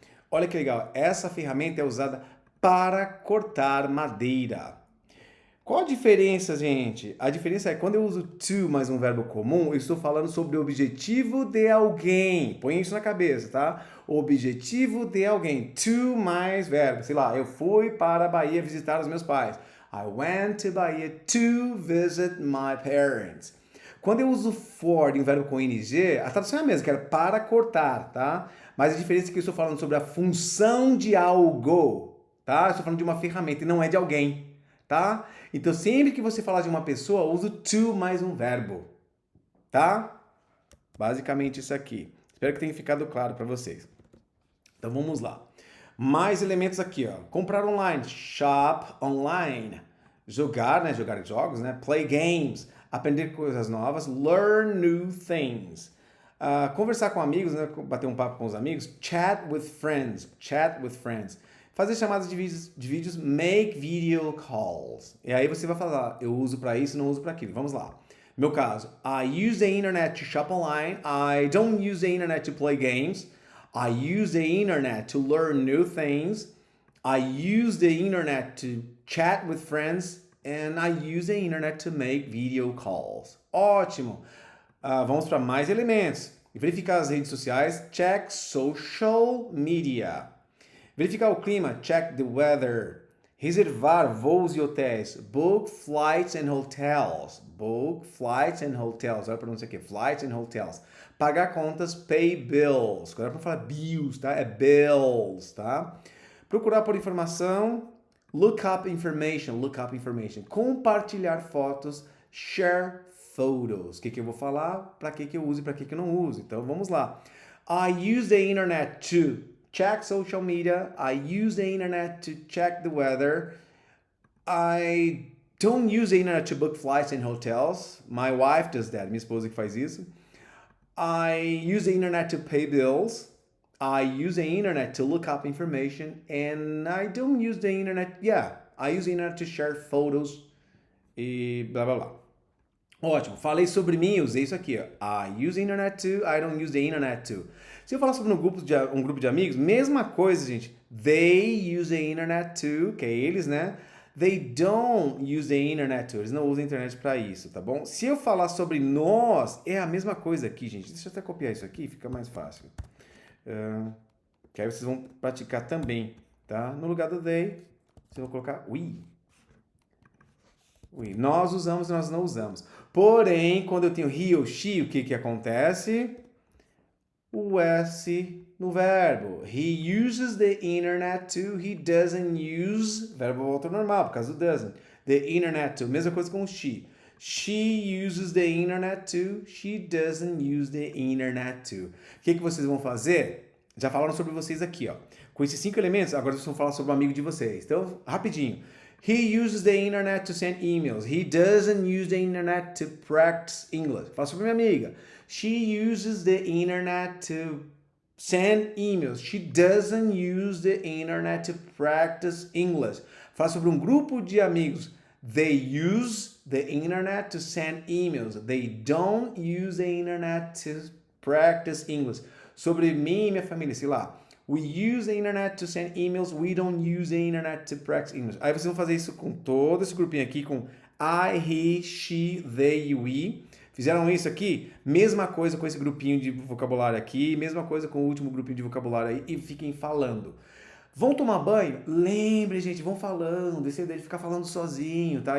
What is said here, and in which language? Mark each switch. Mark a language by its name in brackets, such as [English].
[Portuguese] Olha que legal. Essa ferramenta é usada para cortar madeira. Qual a diferença, gente? A diferença é quando eu uso to mais um verbo comum, eu estou falando sobre o objetivo de alguém. Põe isso na cabeça, tá? O objetivo de alguém. To mais verbo. Sei lá, eu fui para a Bahia visitar os meus pais. [English] I went to Bahia to visit my parents. [Portuguese] Quando eu uso for de um verbo com ing, a tradução é a mesma, que era para cortar, tá? Mas a diferença é que eu estou falando sobre a função de algo, tá? Eu estou falando de uma ferramenta e não é de alguém. Tá? Então, sempre que você falar de uma pessoa, use o to mais um verbo. Tá? Basicamente isso aqui. Espero que tenha ficado claro para vocês. Então, vamos lá. Mais elementos aqui, ó. Comprar online, [English] shop online. [Portuguese] Jogar, né? Jogar jogos, né? [English] Play games. [Portuguese] Aprender coisas novas. [English] Learn new things. [Portuguese] Conversar com amigos, né? Bater um papo com os amigos. [English] Chat with friends. Chat with friends. [Portuguese] Fazer chamadas de vídeos, [English] make video calls. [Portuguese] E aí você vai falar, eu uso para isso, não uso para aquilo. Vamos lá. Meu caso, [English] I use the internet to shop online. I don't use the internet to play games. I use the internet to learn new things. I use the internet to chat with friends. And I use the internet to make video calls. [Portuguese] Ótimo. Vamos para mais elementos. E verificar as redes sociais, [English] check social media. [Portuguese] Verificar o clima, [English] check the weather. [Portuguese] Reservar voos e hotéis, [English] book flights and hotels. Book flights and hotels. [Portuguese] Olha a pronúncia aqui, [English] flights and hotels. [Portuguese] Pagar contas, [English] pay bills. [Portuguese] Agora para falar bills, tá? É bills, tá? Procurar por informação, [English] look up information. [Portuguese] Compartilhar fotos, [English] share photos. [Portuguese] O que eu vou falar? Para que eu uso e para que eu não uso. Então vamos lá. [English] I use the internet to check social media. I use the internet to check the weather. I don't use the internet to book flights and hotels. My wife does that. [Portuguese] Minha esposa que faz isso. [English] I use the internet to pay bills. I use the internet to look up information. And I don't use the internet. Yeah, I use the internet to share photos. [Portuguese] E blá blá blá. Ótimo, falei sobre mim, usei isso aqui, ó. [English] I use the internet to, I don't use the internet to. [Portuguese] Se eu falar sobre um grupo de amigos, mesma coisa, gente. [English] They use the internet to, [Portuguese] que é eles, né? [English] They don't use the internet to, [Portuguese] eles não usam a internet para isso, tá bom? Se eu falar sobre nós, é a mesma coisa aqui, gente. Deixa eu até copiar isso aqui, fica mais fácil. Que aí vocês vão praticar também, tá? No lugar do they, vocês vão colocar we. Nós usamos e nós não usamos. Porém, quando eu tenho he ou she, o que acontece? O S no verbo. [English] He uses the internet to. He doesn't use. [Portuguese] Verbo volta ao normal, por causa do doesn't. [English] The internet to. [Portuguese] Mesma coisa com she. [English] She uses the internet to. She doesn't use the internet to. [Portuguese] O que vocês vão fazer? Já falaram sobre vocês aqui, ó. Com esses 5 elementos, agora vocês vão falar sobre o amigo de vocês. Então, rapidinho. [English] He uses the internet to send emails. He doesn't use the internet to practice English. [Portuguese] Fala sobre minha amiga. [English] She uses the internet to send emails. She doesn't use the internet to practice English. [Portuguese] Fala sobre um grupo de amigos. [English] They use the internet to send emails. They don't use the internet to practice English. [Portuguese] Sobre mim e minha família, sei lá. [English] We use the internet to send emails. We don't use the internet to practice English. [Portuguese] Aí vocês vão fazer isso com todo esse grupinho aqui, com I, he, she, they e we. Fizeram isso aqui? Mesma coisa com esse grupinho de vocabulário aqui, mesma coisa com o último grupinho de vocabulário aí, e fiquem falando. Vão tomar banho? Lembre, gente, vão falando, deixa de ficar falando sozinho, tá?